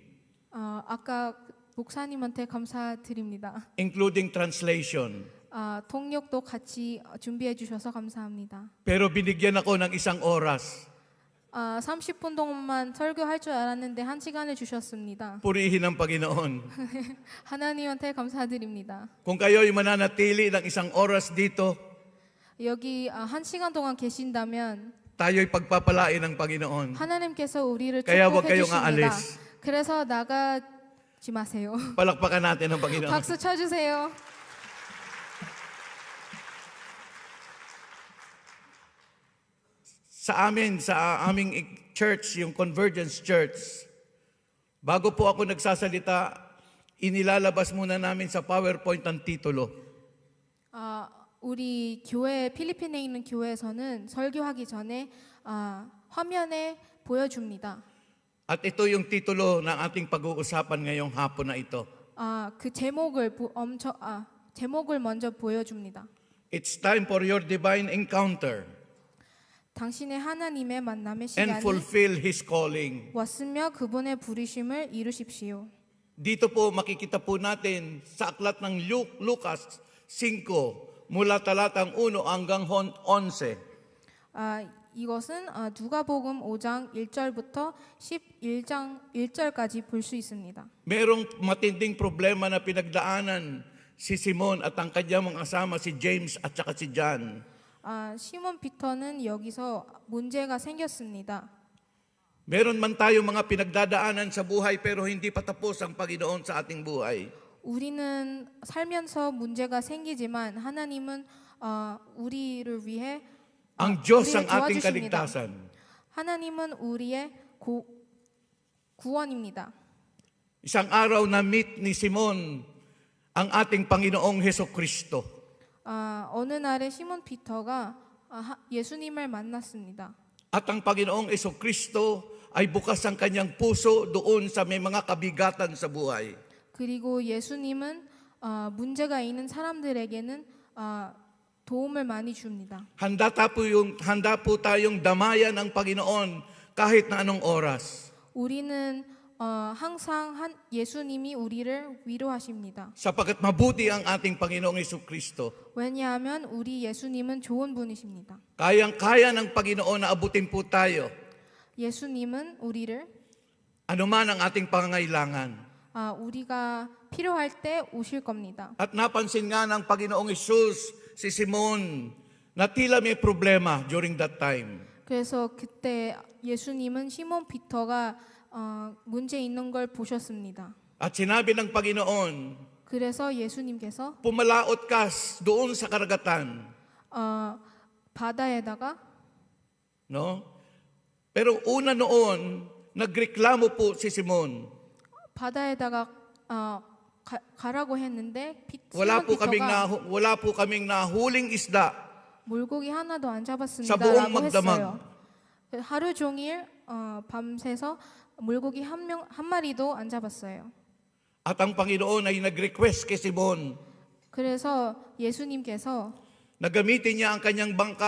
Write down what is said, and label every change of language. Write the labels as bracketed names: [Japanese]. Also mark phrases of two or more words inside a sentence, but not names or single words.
[Korean] 아까 목사님한테 감사드립니다. [English] including translation. [Korean] 통역도 같이 준비해 주셔서 감사합니다. [Filipino] Pero binigyan ako ng 1 oras. [Korean] 30분 동안만 설교할 줄 알았는데 1시간을 주셨습니다. [Filipino] Purihin ang Panginoon. [Korean] 하나님한테 감사드립니다. [Filipino] Kung kayo'y mananatili ng 1 oras dito, [Korean] 여기 1시간 동안 계신다면 [Filipino] tayo'y pagpapalain ng Panginoon. [Korean] 하나님께서 우리를 [Filipino] Kaya huwag [Korean] 축복해 [Filipino] kayong [Korean] 주십니다. [Filipino] aalis. [Korean] 그래서 나가지 마세요. [Filipino] Palakpakan natin ang Panginoon. [Korean] 박수 쳐주세요. [Filipino] Sa aming church, yung Convergence Church, bago po ako nagsasalita, inilalabas muna namin sa PowerPoint ang titulo. [Korean] 우리 교회 필리핀에 있는 교회에서는 설교하기 전에 화면에 보여줍니다. [Filipino] At ito yung titulo ng ating pag-uusapan ngayong hapon na ito. [Korean] 그 제목을 먼저 보여줍니다. [English] It's time for your divine encounter [Korean] 당신의 하나님의 만남의 [English] and [Korean] 시간이 [English] fulfill His calling. [Korean] 왔으며 그분의 부르심을 이루십시오. [Filipino] Dito po makikita po natin sa aklat ng Lucas 5 mula talatang 1 hanggang 11. [Korean] 이것은 누가복음 5장 1절부터 11장 1절까지 볼 수 있습니다. [Filipino] Merong matinding problema na pinagdaanan si Simon at ang kanyang mga kasama si James at saka si John. [Korean] 시몬 피터는 여기서 문제가 생겼습니다. [Filipino] Meron man tayo mga pinagdadaanan sa buhay pero hindi pa tapos ang Panginoon sa ating buhay. [Korean] 우리는 살면서 문제가 생기지만 하나님은 우리를 위해 [Filipino] Ang Diyos [Korean] 우리를 [Filipino] ang ating [Korean] 도와주십니다. [Filipino] kaligtasan. [Korean] 하나님은 우리의 구원입니다. [Filipino] Isang araw na meet ni Simon ang ating Panginoong Hesukristo. [Korean] 어느 날에 시몬 피터가 예수님을 만났습니다. [Filipino] At ang Panginoong Kristo ay bukas ang kanyang puso doon sa may mga kabigatan sa buhay. [Korean] 그리고 예수님은 문제가 있는 사람들에게는 도움을 많이 줍니다. [Filipino] Handa po tayong damayan ng Panginoon kahit na anong oras. [Korean] 우리는 항상 예수님이 우리를 위로하십니다. [Filipino] Sapagkat mabuti ang ating Panginoong Kristo. [Korean] 왜냐하면 우리 예수님은 좋은 분이십니다. [Filipino] Kayang-kaya ng Panginoon na abutin po tayo. [Korean] 예수님은 우리를 [Filipino] Anuman ang ating pangangailangan. [Korean] 우리가 필요할 때 오실 겁니다. [Filipino] At napansin nga ng Panginoong Isus si Simon na tila may problema [English] during that time. [Korean] 그래서 그때 예수님은 시몬 피터가 문제 있는 걸 보셨습니다. [Filipino] At sinabi ng Panginoon, [Korean] 그래서 예수님께서 [Filipino] pumalaot ka doon sa karagatan. [Korean] 바다에다가 [Filipino] No? Pero una noon, nagreklamo po si Simon. [Korean] 바다에다가 가라고 했는데 [Filipino] Wala [Korean] 시몬 [Filipino] po kaming nahuling isda. [Korean] 물고기 하나도 안 [Filipino] Sa buong [Korean] 잡았습니다라고 [Filipino] magdamag. [Korean] 했어요. 하루 종일 밤새서 물고기 한 마리도 안 잡았어요. [Filipino] At ang Panginoon ay nag-request kay Simon [Korean] 그래서 예수님께서 [Filipino] na gamitin niya ang kanyang bangka